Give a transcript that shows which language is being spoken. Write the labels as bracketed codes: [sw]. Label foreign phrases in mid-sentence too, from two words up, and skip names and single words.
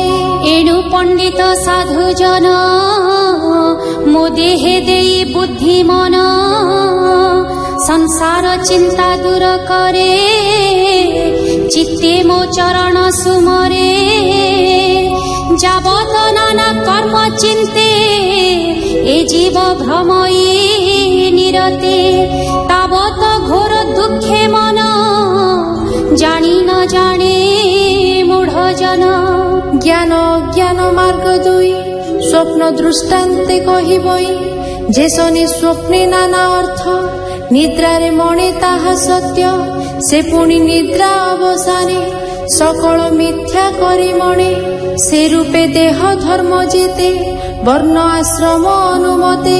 [or] ଏଣୁ ପଣ୍ଡିତ ସାଧୁ ଜନ ମୋ ଦେହେ ଦେଇ ବୁଦ୍ଧି ମନ ସଂସାର ଚିନ୍ତା ଦୂର କରେ ଚିତ୍ତେ ମୋ ଚରଣ ସୁମରେ। ଯାବତ ନାନା କର୍ମ ଚିନ୍ତେ ଏ ଜୀବ ଭ୍ରମଇ ନିରତେ ତାବତ ଘୋର ଦୁଃଖେ ମନ ଜାଣି ନ ଜାଣେ ମୂଢ଼ ଜନ। ଜ୍ଞାନ ଅଜ୍ଞାନ ମାର୍ଗ ଦୁଇ ସ୍ୱପ୍ନ ଦୃଷ୍ଟାନ୍ତେ କହିବଇ ଯେ ଶନି ସ୍ୱପ୍ନେ ନାନା ଅର୍ଥ ନିଦ୍ରାରେ ମନେ ତାହା ସତ୍ୟ ସେ ପୁନି ନିଦ୍ରା ଅବସାନେ ସକଳ ମିଥ୍ୟା କରି ମନେ ସେ ରୂପେ ଦେହ ଧର୍ମ ଯେତେ ବର୍ଣ୍ଣ ଆଶ୍ରମ ଅନୁମତେ।